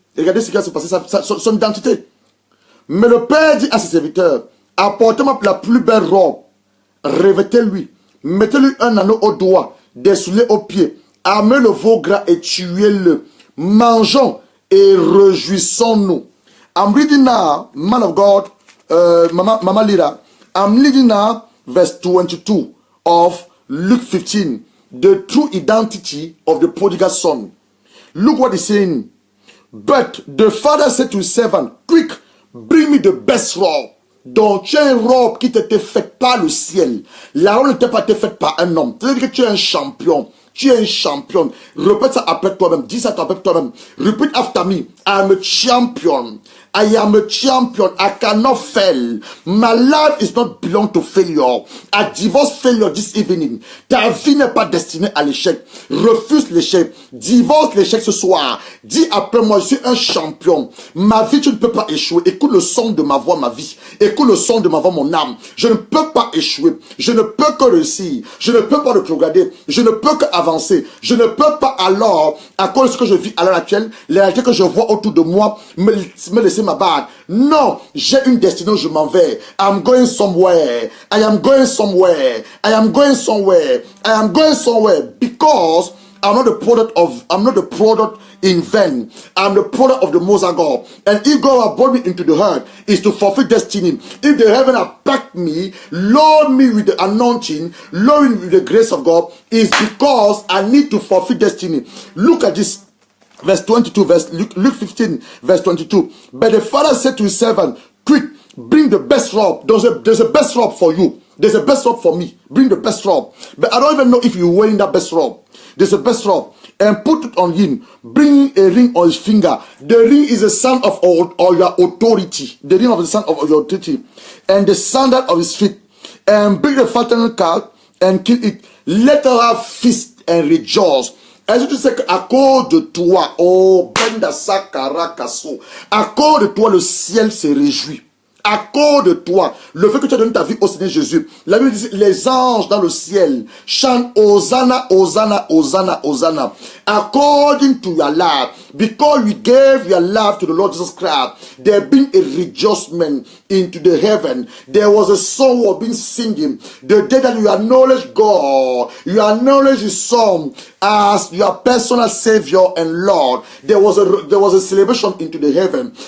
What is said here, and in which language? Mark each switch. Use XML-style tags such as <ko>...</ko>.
<fr>Regardez ce qui va se passer, son identité. Mais le père dit à ses serviteurs, apportez-moi la plus belle robe. Revêtez-lui. Mettez-lui un anneau au doigt, des souliers aux pieds. Amenez le veau gras et tuez-le. Mangeons et réjouissons-nous.</fr> <en>I'm reading now, man of God, Mama Lira. I'm reading now, verse 22 of Luke 15. The true identity of the prodigal son. Look what he's saying. But the father said to his servant, quick, bring me the best robe.</en> <fr>Donc tu as une robe qui t'était faite par le ciel. La robe n'était pas faite par un homme. C'est-à-dire que tu es un champion. Tu es un champion. Répète ça après toi-même. Dis ça après toi-même.</fr> <en>Repeat after me. I am a champion. I am a champion. I cannot fail. My life is not belong to failure. I divorce failure this evening.</en> <fr>Ta vie n'est pas destinée à l'échec. Refuse l'échec. Divorce l'échec ce soir. Dis après moi, je suis un champion. Ma vie, tu ne peux pas échouer. Écoute le son de ma voix, ma vie. Écoute le son de ma voix, mon âme. Je ne peux pas échouer. Je ne peux que réussir. Je ne peux pas rétrograder. Je ne peux qu'avancer. Je ne peux pas alors, à cause de ce que je vis à l'heure actuelle, les réalités que je vois autour de moi, me laisser m'abattre. Non, j'ai une destinée où je m'en vais.</fr> <en>I'm going somewhere. I am going somewhere. I am going somewhere. I am going somewhere because I'm not the product in vain. I'm the product of the Most High God. And if God has brought me into the earth, is to fulfill destiny. If the heaven has packed me, load me with the anointing, load me with the grace of God, is because I need to fulfill destiny. Look at this. Verse 22, Luke 15, verse 22. But the father said to his servant, quick, bring the best robe. There's a best robe for you. There's a best robe for me. Bring the best robe. But I don't even know if you're wearing that best robe. There's a best robe. And put it on him. Bring a ring on his finger. The ring is a sign of all your authority. The ring of the sign of your authority. And the sandal of his feet. And bring the fattened calf and kill it. Let her have feast and rejoice.</en> <fr>Est-ce que tu sais qu'à cause de toi, oh, Benda Sakara Kasso, à cause de toi, le ciel se réjouit. À cause de toi, le fait que tu as donné ta vie au Seigneur Jésus, la Bible dit, les anges dans le ciel chantent Hosanna, Hosanna, Hosanna, Hosanna.</fr> <en>According to your life, because you gave your life to the Lord Jesus Christ, there been a rejoicing into the heaven. There was a song who had been singing. The day that you acknowledge God, you acknowledge His Son as your personal Savior and Lord, there was a celebration into the heaven.</en>